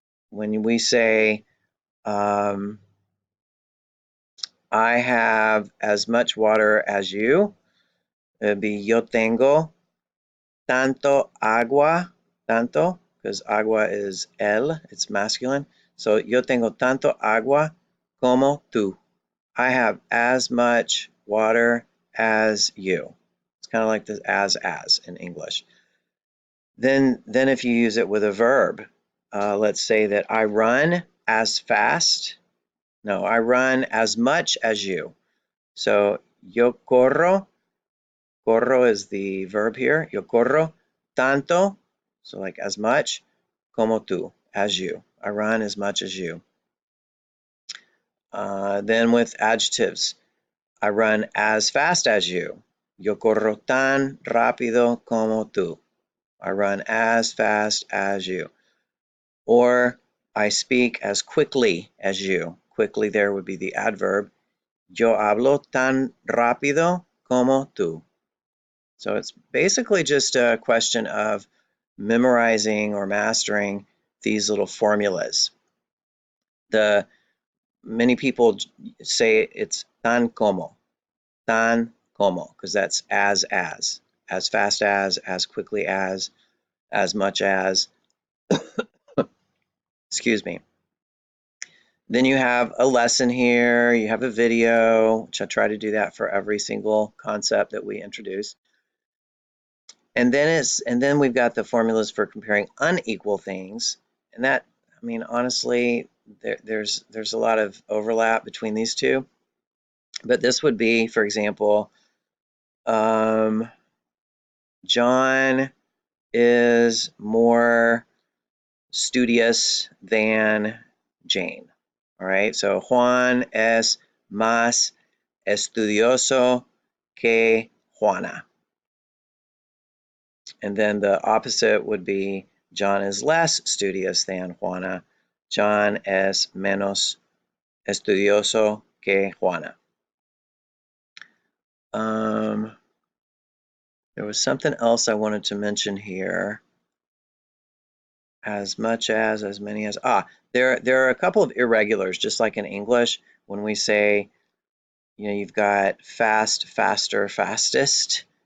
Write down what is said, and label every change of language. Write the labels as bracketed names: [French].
[English] When we say, I have as much water as you, it'd be [Spanish] yo tengo tanto agua, tanto, [English] because agua is el, it's masculine. [Spanish] So yo tengo tanto agua como tú. [English] I have as much water as you. It's kind of like this as in English. Then if you use it with a verb, let's say that I run as fast. No, I run as much as you. So [Spanish] yo corro. [English] Corro is the verb here. [Spanish] Yo corro tanto, [English] so like as much, [Spanish] como tú, [English] as you. I run as much as you. Then with adjectives, I run as fast as you. [Spanish] Yo corro tan rápido como tú. [English] I run as fast as you. Or I speak as quickly as you. Quickly there would be the adverb. [Spanish] Yo hablo tan rápido como tú. [English] So it's basically just a question of memorizing or mastering these little formulas. Many people say it's [Spanish] tan como, [English] because that's as fast as quickly as much as, excuse me. Then you have a lesson here, you have a video, which I try to do that for every single concept that we introduce. And then we've got the formulas for comparing unequal things. And that, I mean, honestly, there's a lot of overlap between these two. But this would be, for example, John is more studious than Jane. All right, so [Spanish] Juan es más estudioso que Juana. [English] And then the opposite would be John is less studious than Juana. [Spanish] John es menos estudioso que Juana. [English] There was something else I wanted to mention here. As much as many as. There are a couple of irregulars, just like in English, when we say, you've got fast, faster, fastest.